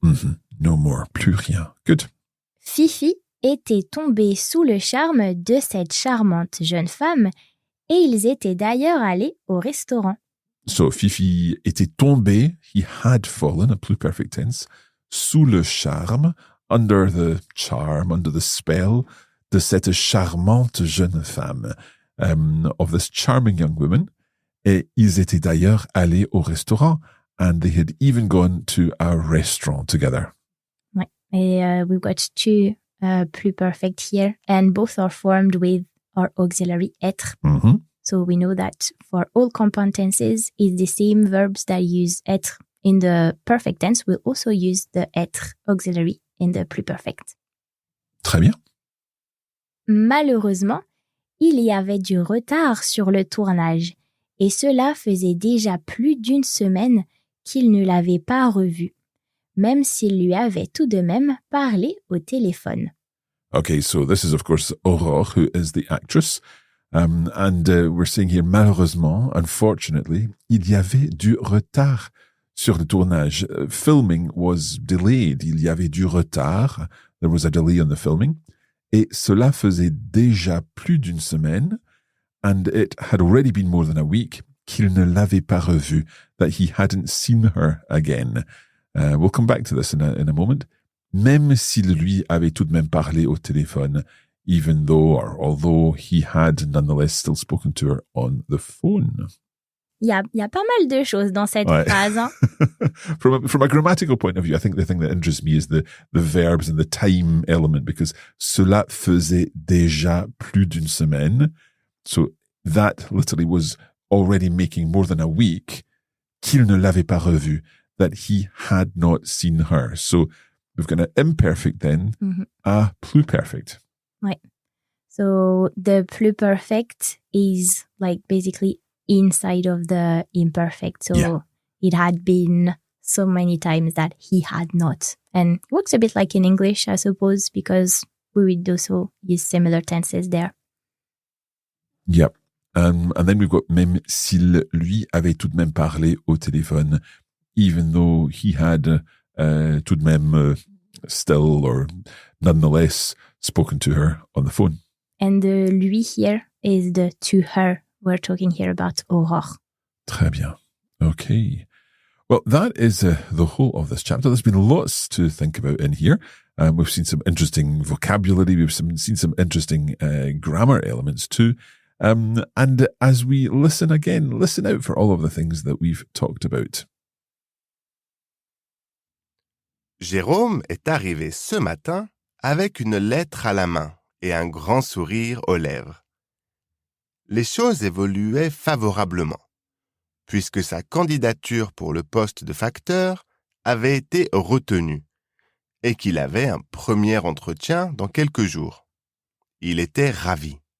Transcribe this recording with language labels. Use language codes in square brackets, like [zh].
[en] Mm-hmm. No more. [fr] Plus rien. [en] Good. [fr] Fifi était tombée sous le charme de cette charmante jeune femme et ils étaient d'ailleurs allés au restaurant. [en] So [fr] Fifi était tombé, [en] he had fallen, a pluperfect tense, [fr] sous le charme, [en] under the charm, under the spell [fr] de cette charmante jeune femme, [en] of this charming young woman. [fr] Et ils étaient d'ailleurs allés au restaurant, [en] and they had even gone to a restaurant together. [fr] Ouais. Et [en] we've got two pluperfect here, and both are formed with our auxiliary être. Mm-hmm. So we know that for all compound tenses, it's the same verbs that use être in the perfect tense will also use the être auxiliary in the pluperfect. [fr] Très bien. Malheureusement, il y avait du retard sur le tournage et cela faisait déjà plus d'une semaine qu'il ne l'avait pas revu, même s'il lui avait tout de même parlé au téléphone. [en] Okay, so this is of course Aurore, who is the actress. And we're saying here, [fr] malheureusement, [en] unfortunately, [fr] il y avait du retard sur le tournage. [en] Filming was delayed. [fr] Il y avait du retard. [en] There was a delay on the filming. [fr] Et cela faisait déjà plus d'une semaine. [en] And it had already been more than a week [fr] qu'il ne l'avait pas revue, [en] that he hadn't seen her again. We'll come back to this in a moment. [fr] Même s'il lui avait tout de même parlé au téléphone, [en] even though or although he had nonetheless still spoken to her on the phone. [fr] Il y a pas mal de choses dans cette phrase. Hein? [en] From a grammatical point of view, I think the thing that interests me is the verbs and the time element, because [fr] cela faisait déjà plus d'une semaine. [en] So that literally was already making more than a week [fr] qu'il ne l'avait pas revue, [en] that he had not seen her. So we've got an imperfect then, a pluperfect. [fr] Ouais. [en] So the pluperfect is like basically inside of the imperfect. So it had been so many times that he had not. And it works a bit like in English, I suppose, because we would also use similar tenses there. Yep. And then we've got [fr] même s'il lui avait tout de même parlé au téléphone, [en] even though he had [fr] tout de même [en] still or nonetheless spoken to her on the phone. And the lui here is the to her. We're talking here about Aurore. [fr] Très bien. [en] Okay. Well, that is the whole of this chapter. There's been lots to think about in here. We've seen some interesting vocabulary. We've seen some interesting grammar elements too. And as we listen again, listen out for all of the things that we've talked about. [fr] Jérôme est arrivé ce matin avec une lettre à la main et un grand sourire aux lèvres. Les choses évoluaient favorablement, puisque sa candidature pour le poste de facteur avait été retenue et qu'il avait un premier entretien dans quelques jours. Il était ravi.